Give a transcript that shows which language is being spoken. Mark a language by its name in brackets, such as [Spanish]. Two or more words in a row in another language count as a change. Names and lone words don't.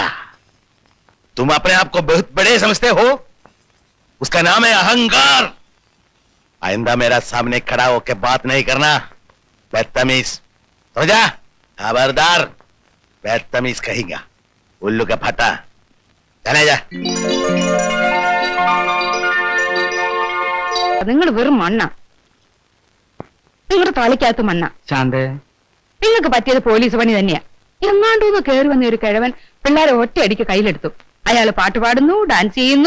[Hindi] तुम अपने आप को बहुत बड़े समझते हो. उसका नाम है अहंकार. आइंदा मेरा सामने खड़ा होकर बात नहीं करना, बदतमीज. समझा? खबरदार, बदतमीज कहेगा. उल्लू का फटा. चले जा. [Malayalam] നിങ്ങൾ വെറും മണ്ണ, നിങ്ങളുടെ തലയ്ക്കകത്ത് മണ്ണ. ശാന്തേ, നിങ്ങൾക്ക് പറ്റിയത് പോലീസ് പണി തന്നെയാ. എങ്ങാണ്ടൂന്ന് കയറി വന്ന ഒരു കിഴവൻ പിള്ളേരെ ഒറ്റയടിക്ക് കയ്യിലെടുത്തു. അയാള് പാട്ട് പാടുന്നു, ഡാൻസ് ചെയ്യുന്നു.